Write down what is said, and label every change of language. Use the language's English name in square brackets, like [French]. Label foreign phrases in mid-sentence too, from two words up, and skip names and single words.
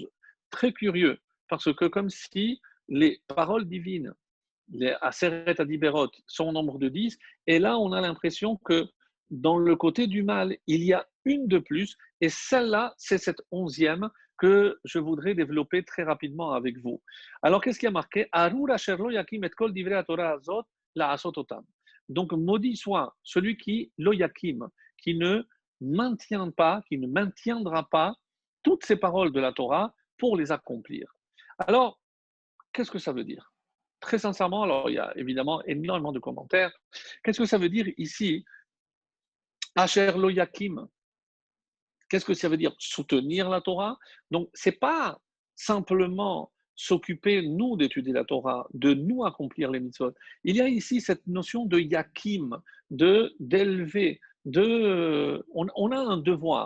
[French] Très curieux, parce que comme si les paroles divines, les [Hebrew] עשרת הדברות, [French] sont au nombre de 10, et là on a l'impression que dans le côté du mal, il y a une de plus, et celle-là, c'est cette 11e que je voudrais développer très rapidement avec vous. Alors qu'est-ce qui a marqué? [Hebrew] ארור אשר לא יקים את כל דברי תורה הזאת לעשותם. [French] Donc maudit soit celui qui [Hebrew] לא יקים, [French] qui ne maintient pas, qui ne maintiendra pas toutes ces paroles de la Torah pour les accomplir. Alors, qu'est-ce que ça veut dire? Très sincèrement, alors il y a évidemment énormément de commentaires. Qu'est-ce que ça veut dire ici? [Hebrew] אשר לא יקים. [French] Qu'est-ce que ça veut dire? Soutenir la Torah. Donc, ce n'est pas simplement s'occuper, nous, d'étudier la Torah, de nous accomplir les mitzvot. Il y a ici cette notion de yakim, d'élever, on a un devoir.